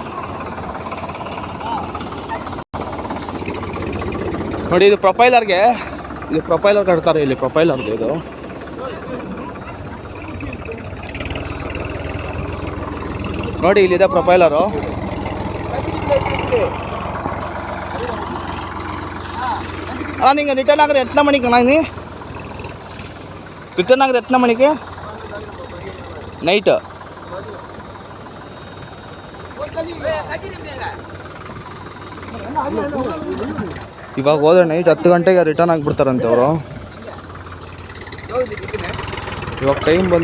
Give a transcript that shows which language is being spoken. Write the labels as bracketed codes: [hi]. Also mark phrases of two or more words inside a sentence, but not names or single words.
[kn] ನೋಡಿ ಇದು ಪ್ರೊಫೈಲರ್ಗೆ, ಇದು ಪ್ರೊಫೈಲರ್ ಕಟ್ತಾರೆ ಇಲ್ಲಿ, ಪ್ರೊಫೈಲರ್ಗೆ ಇದು. ನೋಡಿ ಇಲ್ಲಿದೆ ಪ್ರೊಫೈಲರು. [ta] ಅಣ್ಣ நீங்கள் ரிட்டர்ன் ஆகுறது எத்தனை மணிக்குண்ணா? நீ ரிட்டர்ன் ஆகுறது எத்தனை மணிக்கு? நைட்டு. [kn] ಇವಾಗ ಹೋದ್ರೆ ನೈಟ್ 10 ಗಂಟೆಗೆ ರಿಟರ್ನ್ ಆಗಿಬಿಡ್ತಾರಂತೆ ಅವರು. ಇವಾಗ ಟೈಮ್ ಬಂದು